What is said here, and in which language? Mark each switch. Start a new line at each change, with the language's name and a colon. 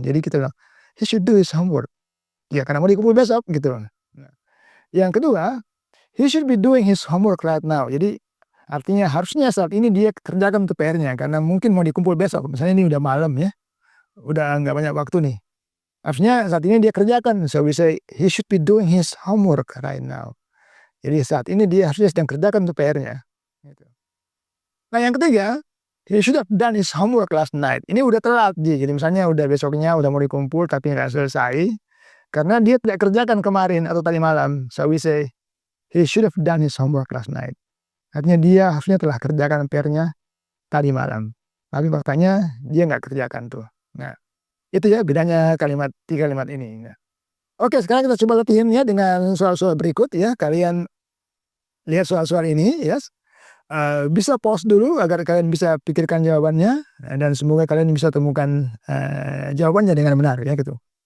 Indonesian: Jadi kita bilang,
English: he should do his homework.
Indonesian: Ya karena mau dikumpul besok gitu. Nah, yang kedua,
English: he should be doing his homework right now.
Indonesian: Jadi artinya harusnya saat ini dia kerjakan untuk PR-nya karena mungkin mau dikumpul besok. Misalnya ini udah malam ya, udah nggak banyak waktu nih. Harusnya saat ini dia kerjakan.
English: So we say he should be doing his homework right now.
Indonesian: Jadi saat ini dia harusnya sedang kerjakan untuk PR-nya. Gitu. Nah yang ketiga,
English: he should have done his homework last night.
Indonesian: Ini udah telat dia. Jadi misalnya udah besoknya udah mau dikumpul tapi nggak selesai. Karena dia tidak kerjakan kemarin atau tadi malam.
English: So we say, he should have done his homework last night.
Indonesian: Artinya dia harusnya telah kerjakan PR-nya tadi malam. Tapi faktanya dia nggak kerjakan tuh. Nah, itu ya bedanya 3 kalimat ini. Nah. Oke, sekarang kita coba latihannya dengan soal-soal berikut ya. Kalian lihat soal-soal ini ya. Bisa pause dulu agar kalian bisa pikirkan jawabannya. Dan semoga kalian bisa temukan jawabannya dengan benar ya gitu.